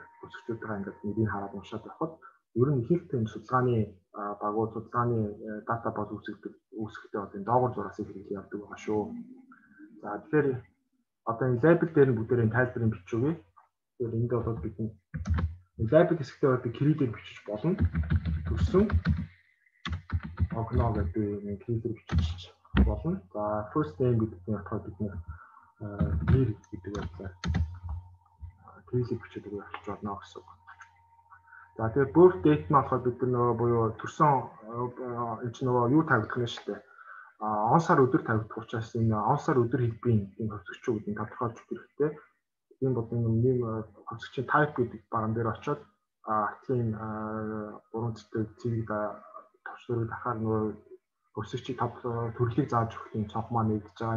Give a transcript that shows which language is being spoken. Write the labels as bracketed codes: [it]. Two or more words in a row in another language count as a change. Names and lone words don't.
[mn] Өсөлтөдөө ингээд нэрийг хараад уншаад явхад ер нь ихэнх тийм судалгааны багууд судалгааны дата бод үүсгэхдээ одоо энэ доогуур зураасыг хэрэглэж явдаг байгаа шүү. За тэгэхээр одоо энэ лейбл дээр нь бүгдээрээ тайлбарын бичүүгээ. Тэгэхээр энд бол бид лейбл хэсэгтээ одоо кириллээр бичиж болно. Төрсөн огно гэдэг нэг кириллээр бичиж болно. За [en] first name [mn] гэдэг нь болохоор бид нэр гэдэг байдлаар кириллээр бичиж явуулж болно гэсэн үг. За тэгээд [en] birth date [mn] нь болохоор бид нөгөө буюу төрсөн энэ ч нөгөө юу тавигдах нь шүү дээ. Он сар өдөр тавигдах учраас энэ он сар өдөр хэлбэрийн энэ хувьсгчүүд гэдэг тодорхойлж өгөх хэрэгтэй. Тийм бол нэг хувьсгчийн type гэдэг баган дээр очиод артлын 3 цэцэг цэгийг товчлуулж ахаар нөгөө хувьсгчийн төрлийг зааж өгөх юм цонх маань нэгдэж байгаа.